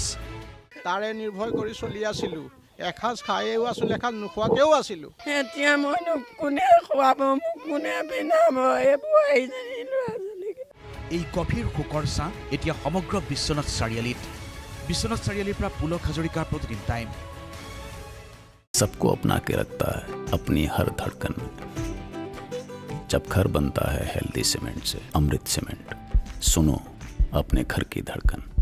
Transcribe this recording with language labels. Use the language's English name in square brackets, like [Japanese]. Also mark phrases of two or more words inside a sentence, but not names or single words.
[Assamese] তাৰে নিৰ্ভৰ কৰি চলি আছিলোঁ। এসাঁজ খায়েও আছিলোঁ, এসাঁজ নোখোৱাকেও আছিলোঁ। এতিয়া মইনো কোনে খুৱাব মোক, কোনে পিন্ধাব এইবোৰ এইজনী ল'ৰাজনীক। এই গভীৰ শোকৰ ছাঁ এতিয়া সমগ্ৰ বিশ্বনাথ চাৰিআলিত। বিশ্বনাথ চাৰিআলিৰ পৰা পুলক হাজৰিকাৰ প্ৰতিদিন টাইম। [Hindi] सबको अपना के रखता है अपनी हर धड़कन में। जब घर बनता है [English] healthy cement [Hindi] से, अमृत सीमेंट, सुनो अपने घर की धड़कन।